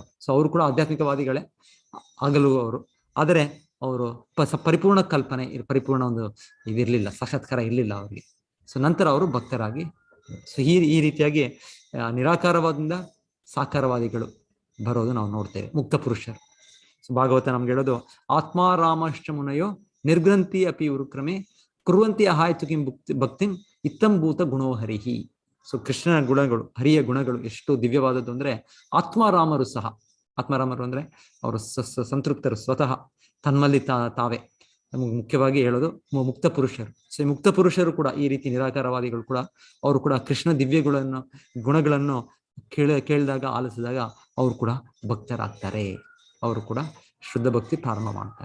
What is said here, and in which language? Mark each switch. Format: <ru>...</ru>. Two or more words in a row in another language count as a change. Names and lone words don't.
<kn>ಸೊ ಅವರು ಕೂಡ ಆಧ್ಯಾತ್ಮಿಕವಾದಿಗಳೇ ಆಗಲು ಅವರು, ಆದರೆ ಅವರು ಪರಿಪೂರ್ಣ ಕಲ್ಪನೆ, ಪರಿಪೂರ್ಣ ಒಂದು ಇದಿರ್ಲಿಲ್ಲ, ಸಾಕ್ಷಾತ್ಕಾರ ಇರ್ಲಿಲ್ಲ ಅವರಿಗೆ. ಸೊ ನಂತರ ಅವರು ಭಕ್ತರಾಗಿ, ಸೊ ಈ ರೀತಿಯಾಗಿ ನಿರಾಕಾರವಾದಿಂದ ಸಾಕಾರವಾದಿಗಳು ಬರೋದು ನಾವು ನೋಡ್ತೇವೆ, ಮುಕ್ತ ಪುರುಷರು. ಸೊ ಭಾಗವತ ನಮ್ಗೆ ಹೇಳೋದು,</kn> <sa>ಆತ್ಮಾರಾಮಶ್ಚ ಮುನಯೋ ನಿರ್ಗ್ರಂಥಿ ಅಪಿ ಉರುಕ್ರಮೆ ಕುರುವಂತಿ ಅಹಾಯ್ತು ಕಿಂ ಭಕ್ತಿಂ ಇತ್ತಂಭೂತ ಗುಣೋ ಹರಿಹಿ.</sa> <kn>ಸೊ ಕೃಷ್ಣನ ಗುಣಗಳು, ಹರಿಯ ಗುಣಗಳು ಎಷ್ಟು ದಿವ್ಯವಾದದ್ದು ಅಂದ್ರೆ, ಆತ್ಮಾರಾಮರು ಸಹ, ಆತ್ಮಾರಾಮರು ಅಂದ್ರೆ ಅವರು ಸಂತೃಪ್ತರು, ಸ್ವತಃ ತನ್ನಲ್ಲಿ ತಾವೇ. ನಮಗೆ ಮುಖ್ಯವಾಗಿ ಹೇಳೋದು ಮುಕ್ತ ಪುರುಷರು. ಸೊ ಈ ಮುಕ್ತ ಪುರುಷರು ಕೂಡ, ಈ ರೀತಿ ನಿರಾಕಾರವಾದಿಗಳು ಕೂಡ, ಅವರು ಕೂಡ ಕೃಷ್ಣ ದಿವ್ಯ ಗುಣಗಳನ್ನು ಕೇಳಿದಾಗ, ಆಲಿಸಿದಾಗ ಅವರು ಕೂಡ ಭಕ್ತರಾಗ್ತಾರೆ, ಅವರು ಕೂಡ ಶುದ್ಧ ಭಕ್ತಿ ಪ್ರಾರಂಭ ಮಾಡ್ತಾರೆ.</kn>